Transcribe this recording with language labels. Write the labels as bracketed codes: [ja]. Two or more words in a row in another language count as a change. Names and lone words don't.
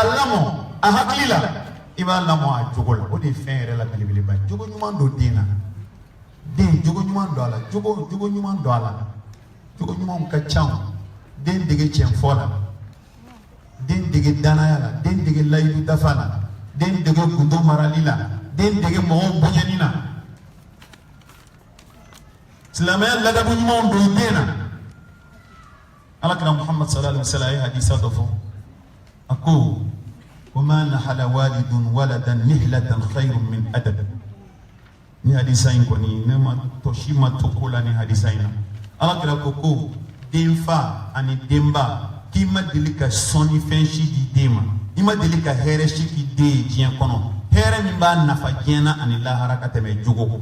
[bm] lamɔ a hakili la i b'a lamɔ a jogo la o de ye fɛn yɛrɛ la belebeleba ye jogo ɲuman don den na den jogo ɲuman don a la jogo ɲuman don a la jogo ɲumanw ka ca den dege tiɲɛfɔ la den dege danaya la den dege layidu dafa la den dege gundo marali la den dege mɔgɔw bonyani na silamɛya ladabu ɲumanw don i den na. Alakira Muhammad sallallahu alaihi wasallam ye hadisa dɔ fɔ a ko [ar] وما نحل والد ولدا نهلة خير من أدب. [bm] ni hadisa in kɔni ne ma tɔsi ma to ko la ni hadisa in na. Alakira ko den fa ani denba k'i ma deli ka sɔnni fɛn si di den ma, i ma deli ka hɛrɛ si k'i den ye diɲɛ kɔnɔ, hɛrɛ min b'a nafa diɲɛ na ani lahara ka tɛmɛ jogo kan.